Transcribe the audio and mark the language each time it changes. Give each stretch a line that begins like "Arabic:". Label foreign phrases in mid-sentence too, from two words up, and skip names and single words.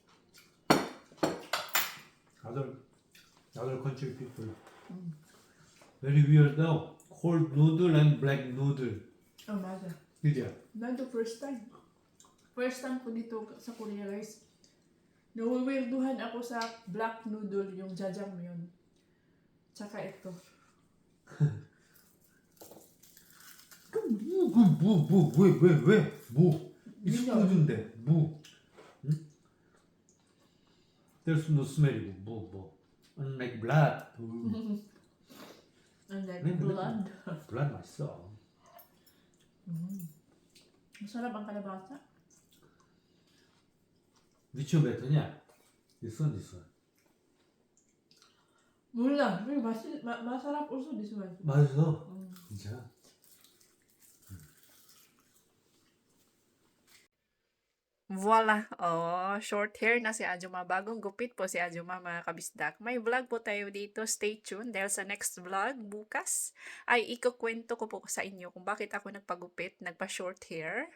English: 다들 country people. Very weird now. Cold noodle and black noodle.
Korean: Oh, 맞아. 그죠?
English: Nando first time. First time
Filipino: ko dito sa Korea, guys. Nawiwirduhan ako sa
English: black noodle,
Filipino: yung jajangmyeon. Tsaka ito.
Korean: 왜? 뭐?
English: It's
Filipino: Yun yun.
Korean: food인데, 뭐? 응?
English: There's no smell이고, 뭐? Unlike blood. And like
Korean: 네,
English: blood.
Korean: blood 맛있어.
Filipino: Masarap ang kalabasa.
English: Which one better? This one.
Korean: 몰라. 근데
English: masarap also this one.
Korean: 맛있어. 진짜. Voila!
Filipino: Oh,
English: short hair
Filipino: na si Ajuma. Bagong gupit po si Ajuma, mga kabisdak. May vlog po tayo dito. Stay tuned dahil sa
English: next vlog
Filipino: bukas ay ikukwento ko po sa inyo kung bakit ako nagpagupit, nagpa-short hair.